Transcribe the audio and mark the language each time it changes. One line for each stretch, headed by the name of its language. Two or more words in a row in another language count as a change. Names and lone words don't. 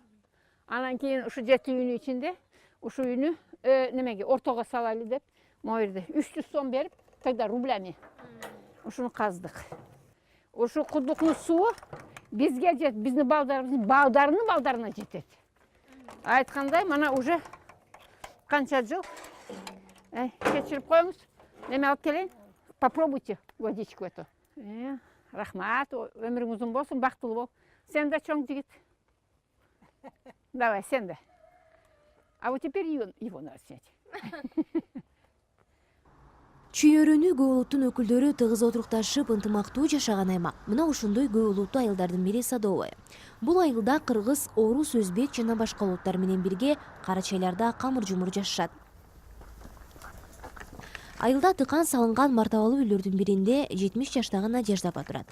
Kyrgyz: Анан кийин ушу 7 үйүнүн ичинде, ушу үйүнү немеге ортого салайлы деп, могу жерде 300 сом берип,
Russian: тогда рублями.
Kyrgyz: Ушуну каздык. Ушу кудуктун суу бизге жет, биздин балдарыбыздын балдарына жетет. Айткандай, мана уже канча жыл. Кечирип коюңуз. Неме алып келейин?
Russian: Попробуйте водичку эту.
Kyrgyz: Рахмат, өмүрүң узун болсун, бактылуу бол. Сен да чоң жигит. Давай, сен да.
Russian: А вот теперь его надо снять.
Kyrgyz: Чүйөрөнү көп улуттун өкүлдөрү тыгыз отурукташып ынтымактуу жашаган аймак. Мына ошондой көп улуттуу айылдардын бири Садовое. Бул айылда кыргыз, орус, өзбек жана башка улуттар менен бирге карачайларда камыр-жумур жашашат. Айылда тыкан салынган мартабалуу үйлөрдүн биринде 70 жаштагы Надежда апа турат.